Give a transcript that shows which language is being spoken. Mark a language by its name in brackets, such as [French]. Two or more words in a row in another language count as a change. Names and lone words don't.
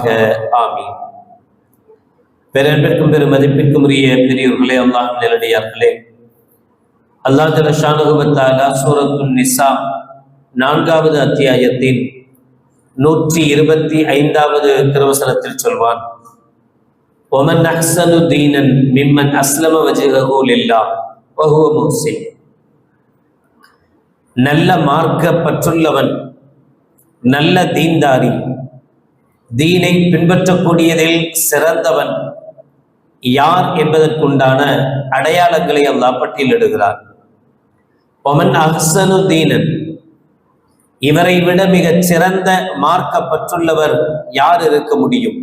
[Tamil] ஆமீன். பேரன்பிற்கும் பெரும் மதிப்பிற்கும் உரிய பெரியோர்களே, அல்லாஹ் நல்லடியார்களே, [Arabic] الله جل شأنه وتعالى [Tamil] சூரத்துன் நிசா 4வது அத்தியாயத்தின் 125வது திருவசனத்தில் சொல்வான்: [Arabic] وَمَنْ أَحْسَنُ دِينًا مِمَّنْ أَسْلَمَ وَجْهَهُ لِلَّهِ وَهُوَ مُحْسِنٌ. [Tamil] நல்ல மார்க்க பற்றுள்ளவன், நல்ல தீன்தாரி, தீனை பின்பற்றக்கூடியதில் சிறந்தவன் யார் என்பதற்குண்டான அடையாளங்களை அல்லாஹ் பட்டியலிடுகிறார். [Arabic] ومن أحسن دينا, [Tamil] இவரை விட மிகச் சிறந்த மார்க்க பற்றுள்ளவர் யார் இருக்க முடியும்?